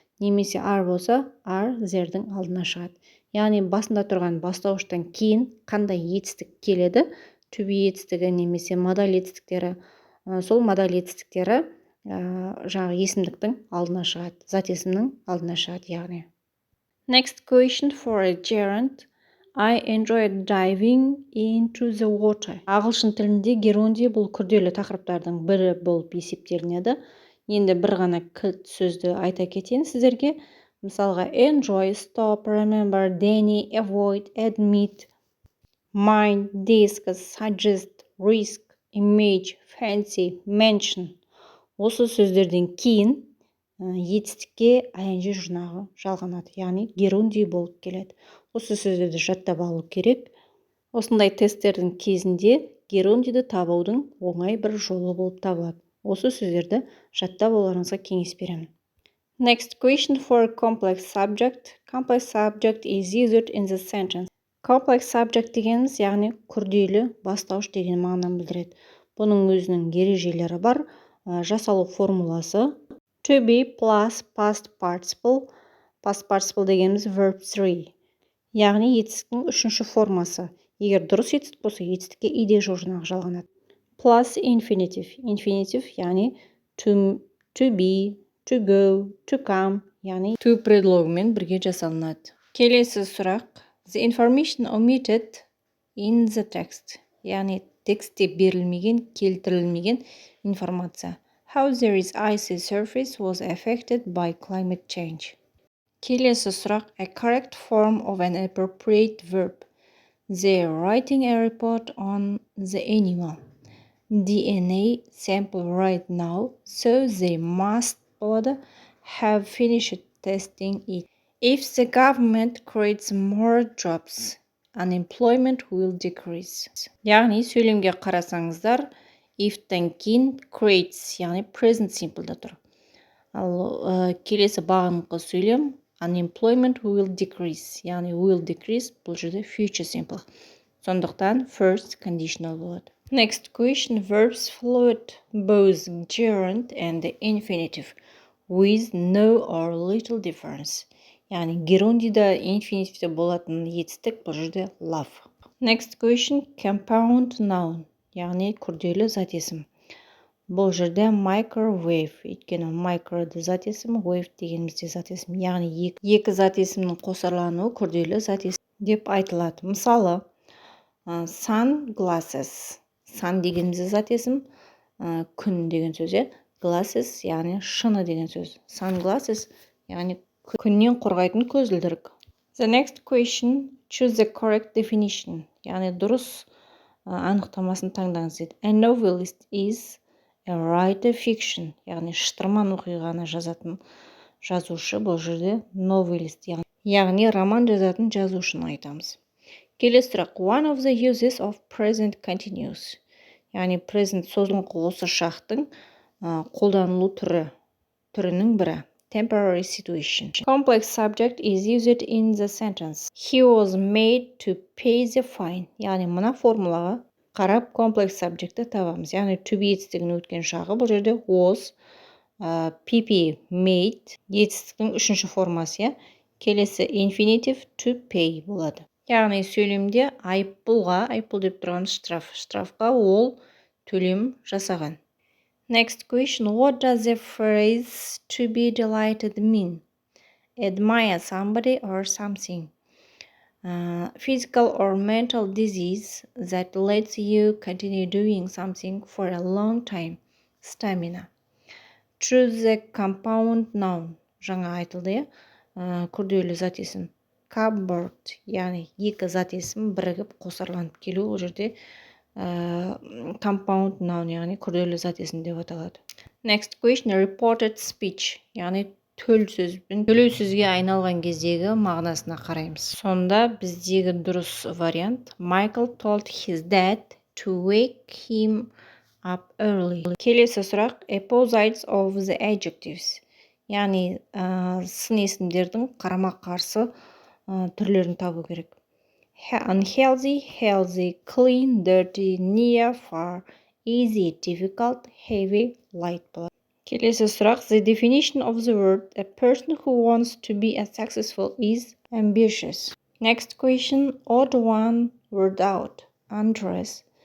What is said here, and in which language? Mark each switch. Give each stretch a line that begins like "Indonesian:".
Kazakh: Немесе are болса, are there'дің алдына шығады. Яғни басында тұрған бастауыштан кейін қандай етістік келеді, to be етістігі немесе модаль етістіктері, сол модаль етістіктері жаңағы есімдіктің алдына шығады, зат есімнің алдына шығады яғни.
English: Next question for a gerund. I enjoyed diving into the water.
Kazakh: Ағылшын тілінде геронди бұл күрделі тақырыптардың бірі болып есептелінеді. Енді бір ғана кілт сөзді айта кетейін сіздерге.
English: Мысалға, enjoy, stop, remember, deny, avoid, admit, mind, discuss, suggest, risk, image, fancy, mention.
Kazakh: Осы сөздерден кейін етістікке ing жұрнағы жалғанады, яғни геронди болып келеді. Осы сөздерді жаттап алу керек. Осындай тесттердің кезінде герондиді табудың оңай бір жолы болып табылады. Осы сөздерді жаттап алуларыңызға кеңес беремін.
English: Next question for complex subject. Complex subject is used in the sentence.
Kazakh: Complex subject дегеніміз, яғни күрделі бастауыш деген мағынаны білдіреді. Бұның өзінің ережелері бар. Жасалу формуласы
English: to be plus past participle. Past participle
Kazakh: дегеніміз
English: verb 3.
Kazakh: Яғни етістіктің үшінші формасы. Егер дұрыс етістік болса, етістікке ide жұрнағы жалғанады.
English: Plus infinitive. Infinitive, яғни to be, to go, to come, яғни
Kazakh: to предлогымен бірге жасалынады. Келесі сұрақ.
English: The information omitted in the text.
Kazakh: Яғни текстте берілмеген, келтірілмеген информация.
English: How there is icy surface was affected by climate change.
Kazakh: Келесі сұрақ.
English: A correct form of an appropriate verb. They are writing a report on the animal DNA sample right now, so they must have finished testing it. If the government creates more jobs, unemployment will decrease.
Kazakh: Яғни сөйлемге қарасаңыздар, If-тан кейін creates, яғни present simple'да тұр. Ал келесі бағыныңқы сөйлем
English: unemployment will decrease, яғни will decrease
Kazakh: бұл жерде
English: future simple.
Kazakh: Сондықтан first conditional болады.
English: Next question, verbs fluid, both gerund and infinitive, with no or little difference.
Kazakh: Яғни герундида, инфинитивте болатын етістік бұл жерде love.
English: Next question, compound noun,
Kazakh: яғни күрделі зат есім. Бұл жерде microwave, өйткені microды зат есім, wave дегенімізде зат есім. Яғни екі зат есімнің қосарлануы күрделі зат есім деп айтылады. Мысалы, sunglasses, sun дегенімізде зат есім, күн деген сөз, glasses, яғни шыны деген сөз. Sunglasses, яғни күннен қорғайтын көзілдірік.
English: The next question, choose the correct definition,
Kazakh: яғни дұрыс анықтамасын таңдаңыз дейді.
English: A novelist is a writer fiction,
Kazakh: яғни шытырман оқиғаны жазатын жазушы, бұл жерде novelist, яғни роман жазатын жазушыны айтамыз. Келесі сұрақ,
English: one of the uses of present continuous,
Kazakh: яғни present созылыңқы осы шақтың қолданылу түрінің бірі.
English: Temporary situation. Complex subject is used in the sentence. He was made to pay the fine.
Kazakh: Яғни мына формулаға қарап complex subjectті табамыз. Яғни to be етістігінің өткен шағы бұл жерде was, pp made етістіктің үшінші формасы. Келесі infinitive to pay болады. Яғни сөйлемде айыппұл деп тұрған штрафқа ол төлем жасаған.
English: Next question, what does the phrase to be delighted mean? Admire somebody or something. Physical or mental disease that lets you continue doing something for a long time. Stamina. Choose the compound noun.
Kazakh: Жаңа айтылды, күрделі зат есім. Cupboard, яғни екі зат есім бірігіп қосарланып келу, ол жерде compound noun, яғни күрделі зат есім деп аталады.
English: Next question, reported speech,
Kazakh: яғни төлеу сөзге айналған кездегі мағынасына қараймыз. Сонда біздегі дұрыс вариант
English: Michael told his dad to wake him up early.
Kazakh: Келесі сұрақ,
English: opposites of the adjectives,
Kazakh: яғни сын есімдердің қарама-қарсы түрлерін табу керек.
English: Unhealthy, healthy, clean, dirty, near, far, easy, difficult, heavy, light.
Kazakh: Келесі сұрақ,
English: the definition of the word a person who wants to be as successful is ambitious. Next question, odd one word out, undress.